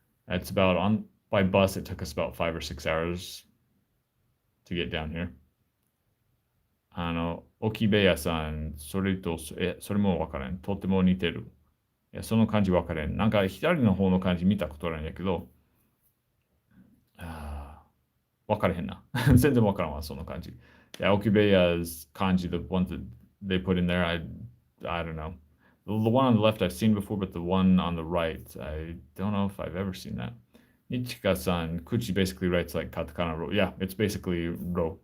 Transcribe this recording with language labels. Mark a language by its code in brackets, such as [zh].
[en] It's about by bus, it took us about 5 or 6 hours to get down here. [ja] 沖部屋さん、それも分からん。とても似てる。その漢字分からん。なんか左の方の漢字見たことないんやけど、分からへんな。全然分からんわ、その漢字。 [en] Yeah, Okibeya's kanji, the ones that they put in there, I don't know. The one on the left I've seen before, but the one on the right, I don't know if I've ever seen that. Nichika-san, Kuchi basically writes like katakana ro. Yeah, it's basically ro.